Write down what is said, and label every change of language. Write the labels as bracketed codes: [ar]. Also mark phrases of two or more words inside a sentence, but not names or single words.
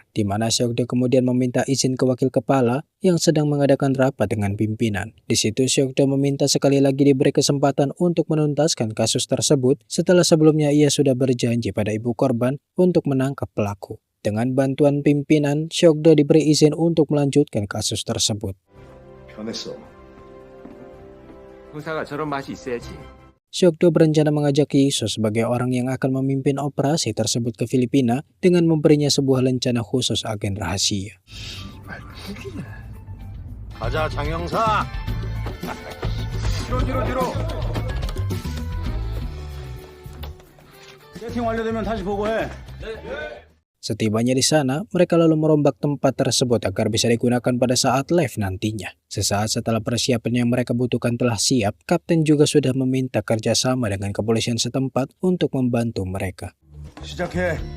[id] Di mana Seok-do kemudian meminta izin ke wakil kepala yang sedang mengadakan rapat dengan pimpinan. Di situ Seok-do meminta sekali lagi diberi kesempatan untuk menuntaskan kasus tersebut setelah sebelumnya ia sudah berjanji pada ibu korban untuk menangkap pelaku. Dengan bantuan pimpinan, Seok-do diberi izin untuk melanjutkan kasus tersebut. [ko] 변했어. 형사가 저런 맛이 있어야지. [id] Seok-do berencana mengajak Yi-soo sebagai orang yang akan memimpin operasi tersebut ke Filipina dengan memberinya sebuah rencana khusus agen rahasia. [ko] 가자 장영사. 뒤로. 세팅 완료되면 다시 보고해. [id] Setibanya di sana, mereka lalu merombak tempat tersebut agar bisa digunakan pada saat live nantinya. Sesaat setelah persiapan yang mereka butuhkan telah siap, Kapten juga sudah meminta kerjasama dengan kepolisian setempat untuk membantu mereka. [ko] 시작해.